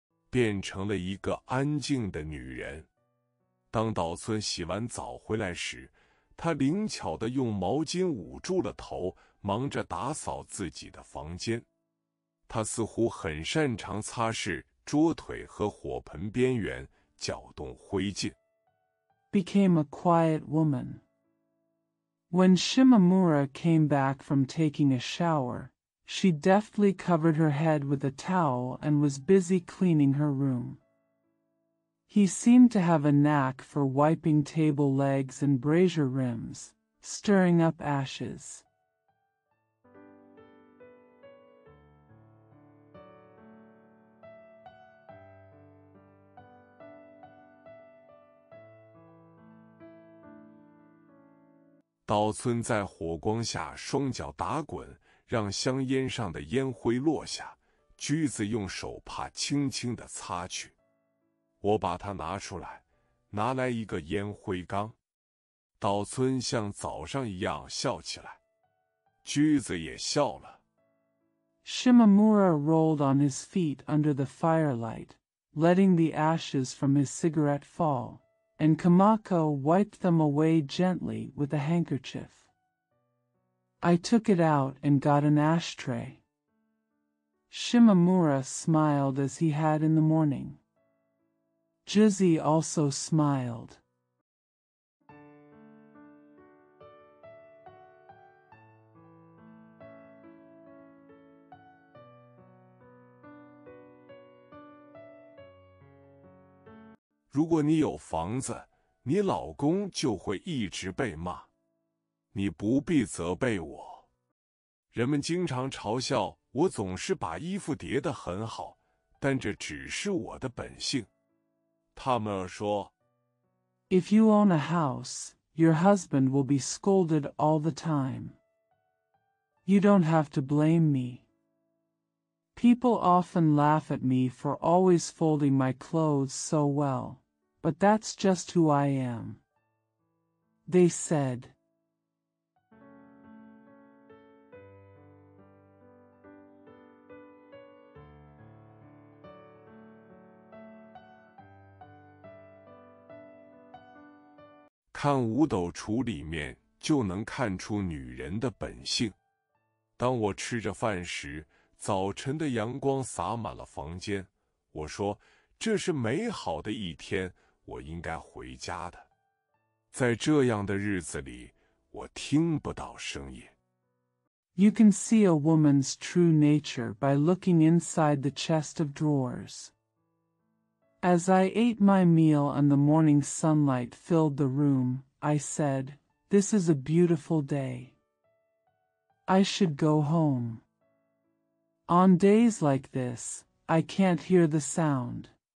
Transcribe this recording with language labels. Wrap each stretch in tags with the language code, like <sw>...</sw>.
<zh>变成了一个安静的女人。当岛村洗完澡回来时，她灵巧地用毛巾捂住了头，忙着打扫自己的房间。她似乎很擅长擦拭桌腿和火盆边缘，搅动灰烬。</zh> <en>became a quiet woman. When Shimamura came back from taking a shower, she deftly covered her head with a towel and was busy cleaning her room. He seemed to have a knack for wiping table legs and brazier rims, stirring up ashes.</en> <zh>岛村在火光下双脚打滚，让香烟上的烟灰落下。驹子用手帕轻轻地擦去。我把它拿出来，拿来一个烟灰缸。岛村像早上一样笑起来，驹子也笑了。</zh> <en>Shimamura rolled on his feet under the firelight, letting the ashes from his cigarette fall, and Kamako wiped them away gently with a handkerchief. I took it out and got an ashtray. Shimamura smiled as he had in the morning. Juzi also smiled.</en> <zh>如果你有房子，你老公就会一直被骂。你不必责备我。人们经常嘲笑我总是把衣服叠得很好，但这只是我的本性。他们说</zh> <en>，If you own a house, your husband will be scolded all the time. You don't have to blame me. People often laugh at me for always folding my clothes so well, but that's just who I am. They said.</en> <zh>看五斗橱里面就能看出女人的本性。当我吃着饭时，早晨的阳光洒满了房间。我说：“这是美好的一天，我应该回家的。” 在这样的日子里，我听不到声音。</zh> <en>You can see a woman's true nature by looking inside the chest of drawers. As I ate my meal and the morning sunlight filled the room, I said, "This is a beautiful day. I should go home." On days like this, I can't hear the sound.</en>